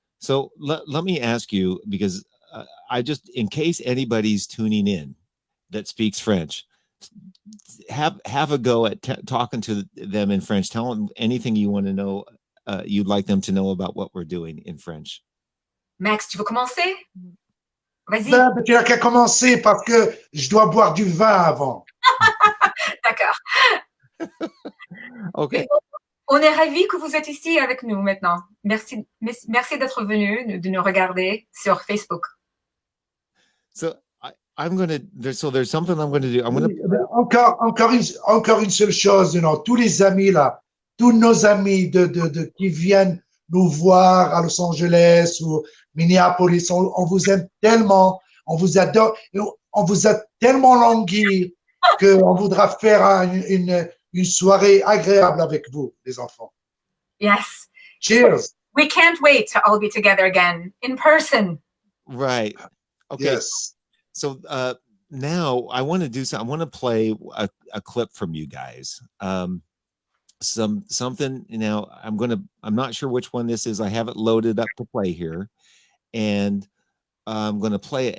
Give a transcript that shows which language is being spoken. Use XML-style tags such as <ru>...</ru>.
<en>So let me ask you, because I just, in case anybody's tuning in that speaks French, have a go at talking to them in French. Tell them anything you want to know, you'd like them to know about what we're doing in French.</en> <fr>Max, tu veux commencer? Vas-y. Ben, tu n'as qu'à commencer parce que je dois boire du vin avant. D'accord.</fr> <en>Okay.</en> <fr>On est ravis que vous êtes ici avec nous maintenant. Merci d'être venu, de nous regarder sur Facebook.</fr> <en>So I'm going to, there's something I'm going to do. I'm going to...</en> <fr>Encore une seule chose, tous les amis là, tous nos amis qui viennent nous voir à Los Angeles ou Minneapolis, on vous aime tellement, on vous adore, on vous a tellement langui qu'on voudra faire une soirée agréable avec vous, les enfants.</fr> <en>Yes. Cheers. We can't wait to all be together again in person. Right. Okay. Yes. So now I want to do something. I want to play a clip from you guys. Something. Now I'm not sure which one this is. I have it loaded up to play here, and I'm going to play it.</en>